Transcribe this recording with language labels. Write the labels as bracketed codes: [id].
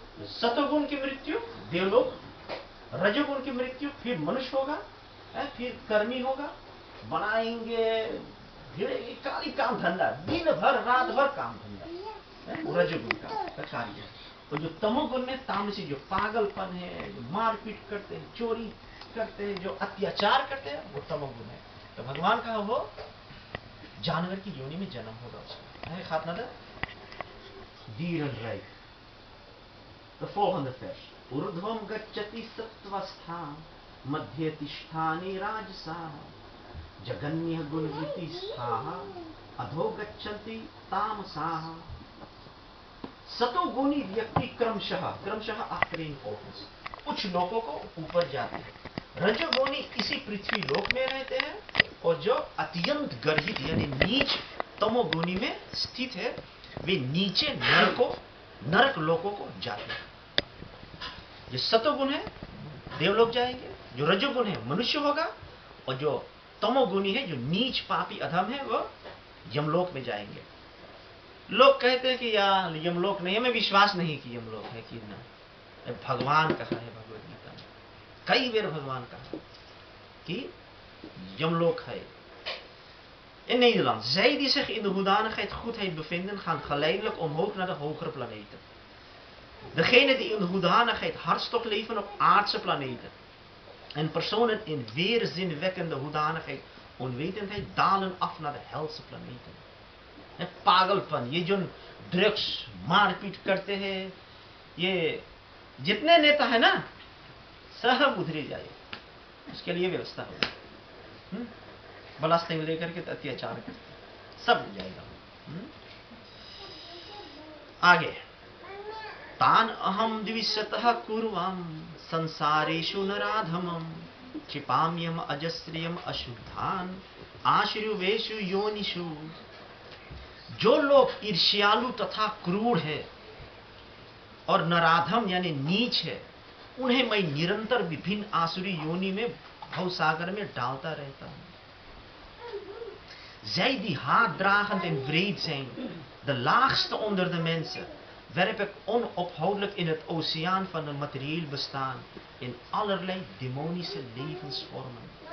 [hi] सतोगुण की मृत्यु देवलोक, रजोगुण की मृत्यु फिर मनुष्य होगा, फिर कर्मी होगा, बनाएंगे काली काम धंधा, दिन भर रात भर काम धंधा, रजोगुण का कार्य। और जो तमोगुण में तामसी, जो पागलपन है, जो मारपीट करते हैं, चोरी करते हैं, जो अत्याचार करते हैं, वो तमोगुण है। तो भगवान कहा वो जानवर की योनि में जन्म होगा उसका। [nl] Gaat naar de dierenrijk. De volgende vers. [sa] Urdhvam gacchati sattvastha madhye tisthani rajasa jaganya gunviti sthaha adho gacchati tamasaha। [hi] सतोगुणी व्यक्ति क्रमशः आखिरी कुछ लोगों को ऊपर जाते हैं, रजोगुणी इसी पृथ्वी लोक में रहते हैं, और जो अत्यंत गर्हित यानी नीच तमोगुणी में स्थित है, वे नीचे नरक लोकों को जाते हैं। जो सतोगुण है देवलोक जाएंगे, जो रजोगुण है मनुष्य होगा, और जो तमोगुणी है, जो नीच पापी अधम है, वो यमलोक में जाएंगे। लोग कहते हैं कि यार यमलोक नहीं है, मैं विश्वास नहीं कि यमलोक है कि ना, भगवान कहा है भगवद गीता में, कई बार भगवान कहा कि यमलोक है। [nl] In Nederland, zij die zich in de hoedanigheid goedheid bevinden, gaan geleidelijk omhoog naar de hogere planeten. Degenen die in de hoedanigheid hartstocht leven op aardse planeten, en personen in weerzinwekkende hoedanigheid onwetendheid dalen af naar de helse planeten। [hi] पागलपन, ये जो drugs मारपीट करते हैं, ये जितने नेता है ना, सब उधरी जाए, उसके लिए व्यवस्था होगी। बलास्टिंग लेकर के अत्याचार करते सब हो जाएगा। [sa] आगे, तान अहम द्विशतः कुर्वाम संसारेषु नराधमम क्षिपाम्यम अजस्रियम अशुद्धान आश्रुवेषु योनिषु। [hi] जो लोग ईर्ष्यालु तथा क्रूर है और नराधम यानी नीच है, उन्हें मैं निरंतर विभिन्न आसुरी योनि में भवसागर में डालता रहता हूं। [nl] Zij die haatdragend en wreed zijn, de laagste onder de mensen, werp ik onophoudelijk in het oceaan van een materieel bestaan, in allerlei demonische levensvormen।